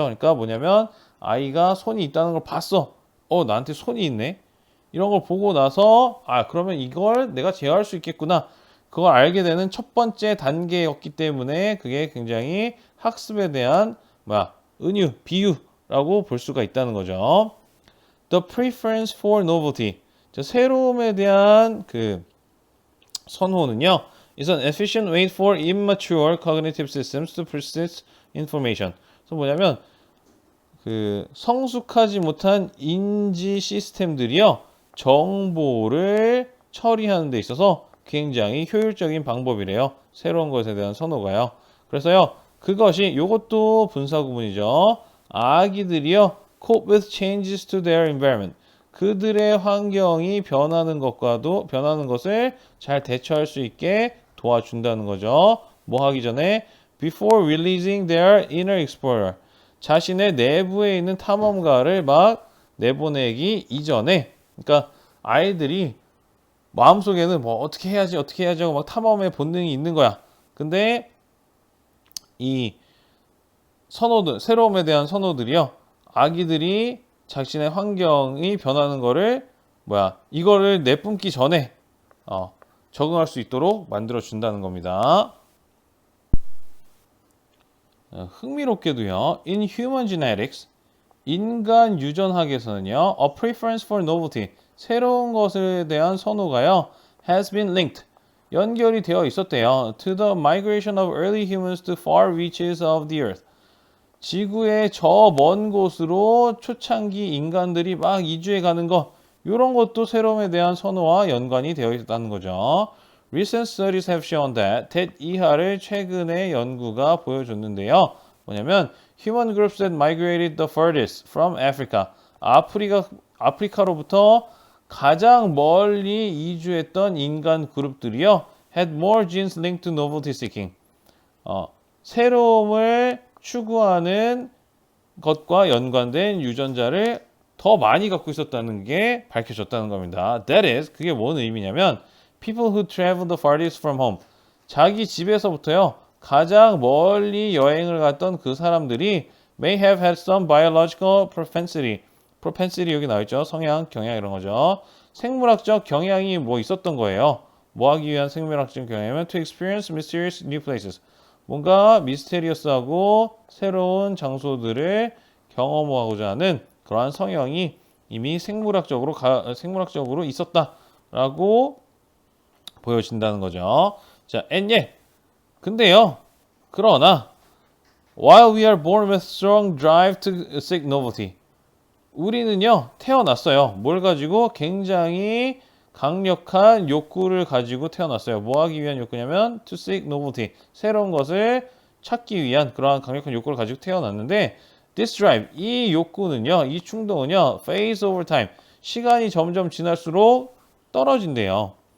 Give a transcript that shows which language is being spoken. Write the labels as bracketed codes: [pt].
[ko] 그러니까 뭐냐면 아이가 손이 있다는 걸 봤어. 나한테 손이 있네. 이런 걸 보고 나서 그러면 이걸 내가 제어할 수 있겠구나. 그걸 알게 되는 첫 번째 단계였기 때문에 그게 굉장히 학습에 대한 은유, 비유라고 볼 수가 있다는 거죠. [en] The preference for novelty. [ko] 새로움에 대한 그 선호는요. [en] is an efficient way for immature cognitive systems to process information. [ko] 그래서 뭐냐면 그 성숙하지 못한 인지 시스템들이요. 정보를 처리하는 데 있어서 굉장히 효율적인 방법이래요. 새로운 것에 대한 선호가요. 그래서요. 그것이 요것도 분사 구문이죠. 아기들이요. [en] cope with changes to their environment. [ko] 그들의 환경이 변하는 것을 잘 대처할 수 있게 도와준다는 거죠. 뭐 하기 전에 [en] before releasing their inner explorer. [ko] 자신의 내부에 있는 탐험가를 막 내보내기 이전에 그러니까 아이들이 마음속에는 뭐 어떻게 해야지 하고 막 탐험의 본능이 있는 거야. 근데 이 새로움에 대한 선호들이요. 아기들이 자신의 환경이 변하는 거를 이거를 내뿜기 전에 적응할 수 있도록 만들어 준다는 겁니다. 흥미롭게도요. [en] In human genetics, [ko] 인간 유전학에서는요. [en] A preference for novelty, [ko] 새로운 것에 대한 선호가요. [en] has been linked, [ko] 연결이 되어 있었대요. [en] To the migration of early humans to far reaches of the earth. [ko] 지구의 저 먼 곳으로 초창기 인간들이 막 이주해 가는 거, 이런 것도 새로움에 대한 선호와 연관이 되어 있다는 거죠. [en] Recent studies have shown that [ko] 이하를 최근의 연구가 보여줬는데요. 뭐냐면 [en] human groups that migrated the furthest from Africa. [ko] 아프리카로부터 가장 멀리 이주했던 인간 그룹들이요. [en] had more genes linked to novelty seeking. [ko] 새로움을 추구하는 것과 연관된 유전자를 더 많이 갖고 있었다는 게 밝혀졌다는 겁니다. [en] That is, [ko] 그게 뭔 의미냐면 [en] people who travel the farthest from home. [ko] 자기 집에서부터요. 가장 멀리 여행을 갔던 그 사람들이 [en] may have had some biological propensity. [ko] propensity 여기 나와있죠. 성향, 경향 이런 거죠. 생물학적 경향이 뭐 있었던 거예요. 뭐 하기 위한 생물학적 경향이면 [en] to experience mysterious new places. [ko] 뭔가 미스테리어스하고 새로운 장소들을 경험하고자 하는 그러한 성향이 이미 생물학적으로 있었다라고 보여진다는 거죠. [en] 자, and yet, [ko] 근데요, 그러나 [en] while we are born with strong drive to seek novelty, [ko] 우리는요 태어났어요. 뭘 가지고? 굉장히 강력한 욕구를 가지고 태어났어요. 뭐 하기 위한 욕구냐면 [en] to seek novelty, [ko] 새로운 것을 찾기 위한 그러한 강력한 욕구를 가지고 태어났는데 [en] this drive, [ko] 이 욕구는요, 이 충동은요 [en] fades over time, [ko] 시간이 점점 지날수록 떨어진대요.